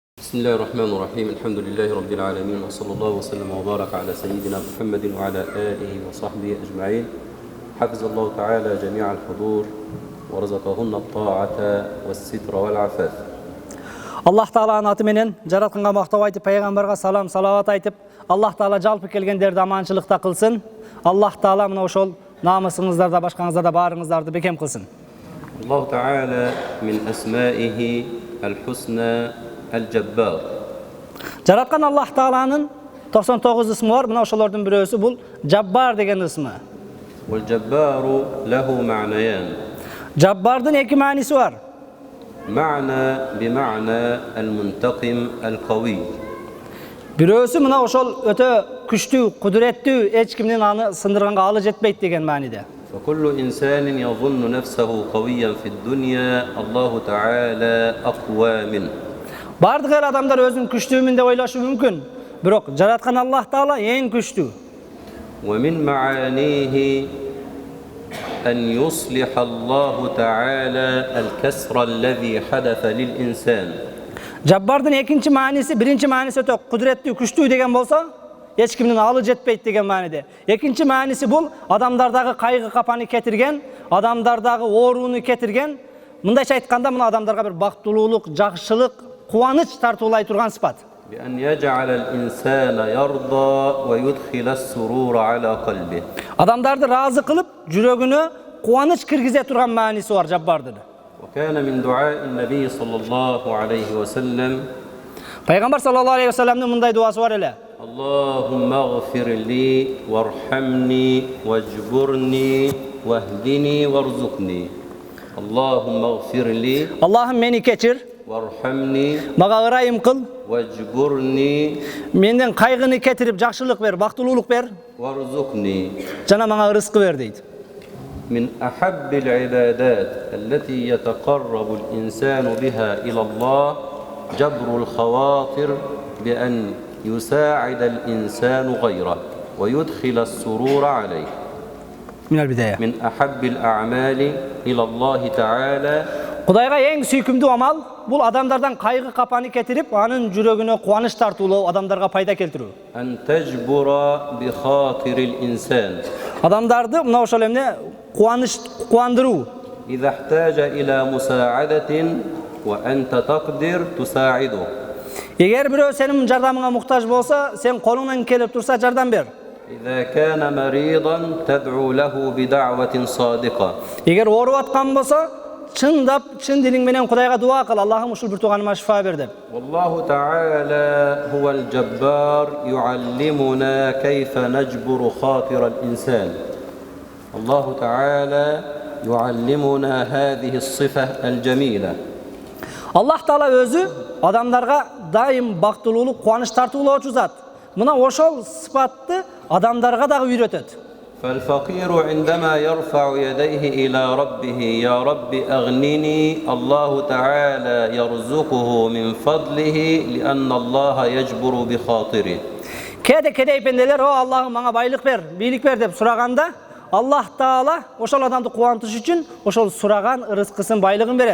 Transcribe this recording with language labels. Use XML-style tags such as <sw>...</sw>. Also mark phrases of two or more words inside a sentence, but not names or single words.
<ar>بسم الله الرحمن الرحيم الحمد لله رب العالمين وصلى الله وسلم وبارك على سيدنا محمد وعلى آله وصحبه أجمعين حفظ الله تعالى جميع الحضور ورزقهن الطاعة والستر والعفاف.</ar> <ky>Allah Taala'nın atı menen жаратканга мактап айтып, пайгамбарга салам салават айтып, Allah Taala жалпы келгендерди аманчылыкта кылсын. Allah Taala мына ошол намысыңыздарда, башкаңыздарда барыңыздарды бекем кылсын.</ky> <ar>الله تعالى من أسمائه الحسنى الجبار.</ar> <ky>Жараткан Allah Taala'nın 99 ысмы бар. Мына ошолордун бирөөсү бул Жаббар деген ысмы.</ky> <ar>والجبار له معنيان.</ar> <ky>Жаббардын эки мааниси бар.</ky> <ar>معنى بمعنى المنتقم القوي.</ar> <ky>Бирөөсү мына ошол өтө күчтүү, кудуреттүү, эч кимдин аны сындырганга алы жетпейт деген мааниде.</ky> <ar>فكل إنسان يظن نفسه قويا في الدنيا الله تعالى أقوى منه.</ar> <ky>Бардык эл адамдар өзүн күчтүүмүн деп ойлошу мүмкүн. Бирок жараткан Allah Taala эң күчтүү.</ky> <ar>ومن معانيه أن يصلح الله تعالى الكسر الذي حدث للإنسان.</ar> <ky>Жаббардын экинчи мааниси, биринчи мааниси өтө кудуреттүү, күчтүү деген болсо, эч кимдин алы жетпейт деген мааниде. Экинчи мааниси бул адамдардагы кайгы капаны кетирген, адамдардагы ооруну кетирген. Мындайча айтканда, мына адамдарга бир бактылуулук, жакшылык, кубаныч тартуулай турган сыпат.</ky> <ar>بأن يجعل الإنسان يرضى ويدخل السرور على قلبه.</ar> <ky>Адамдарды разы кылып, жүрөгүнө кубаныч киргизе турган мааниси бар Жаббардын.</ky> <ar>وكان من دعاء النبي صلى الله عليه وسلم</ar> <ky>Пайгамбар</ky> <ar>صلى الله عليه وسلم</ar> <ky>мындай дуасы бар эле.</ky> <ar>اللهم اغفر لي وارحمني واجبرني واهدني وارزقني. اللهم اغفر لي</ar> <ky>Аллахым мени кечир,</ky> <ar>وارحمني</ar> <ky>мага ырайым кыл,</ky> <ar>واجبرني</ar> <ky>менден кайгыны кетирип жакшылык бер, бактылуулук бер,</ky> <ar>وارزقني.</ar> <ky>жана мага рызкы бер дейт.</ky> <ar>من أحب العبادات التي يتقرب الإنسان بها إلى الله جبر الخواطر بأن يساعد الإنسان غيره ويدخل السرور عليه. من أحب الأعمال إلى الله تعالى.</ar> <ky>Кудайга эң сүйкүмдүү амал бул адамдардан кайгы капаны кетирип, анын жүрөгүнө кубаныч тартуулоо, адамдарга пайда келтирүү.</ky> <ar>أن تجبر بخاطر الإنسان.</ar> <ky>Адамдарды мына ошол эмне кубандыруу.</ky> <ar>إذا احتاج إلى مساعدة وأنت تقدر تساعده.</ar> <ky>Эгер бирөө сенин жардамыңа муктаж болсо, сен колуңдан келип турса жардам бер.</ky> <ar>إذا كان مريضا تدعو له بدعوة صادقة.</ar> <ky>Эгер ооруп аткан болсо, чындап, чын дилиң менен Кудайга дуа кыл, Аллахым ушул бир тууганыма шифа бер деп.</ky> <ar>والله تعالى هو الجبار يعلمنا كيف نجبر خاطر الإنسان. الله تعالى يعلمنا هذه الصفة الجميلة.</ar> <ky>Allah Taala өзү адамдарга дайым бактылуулук, кубаныч тартуулоочу зат. Мына ошол сыпатты адамдарга дагы үйрөтөт.</ky> <ar>فالفقير عندما يرفع يديه إلى ربه يا رب أغنني الله تعالى يرزقه من فضله لأن الله يجبر بخاطره.</ar> <ky>Кеде пенделер, о Аллахым мага байлык бер, бийлик бер деп сураганда, Allah Taala ошол адамды кубантыш үчүн ошол сураган рызкысын, байлыгын берет.</ky>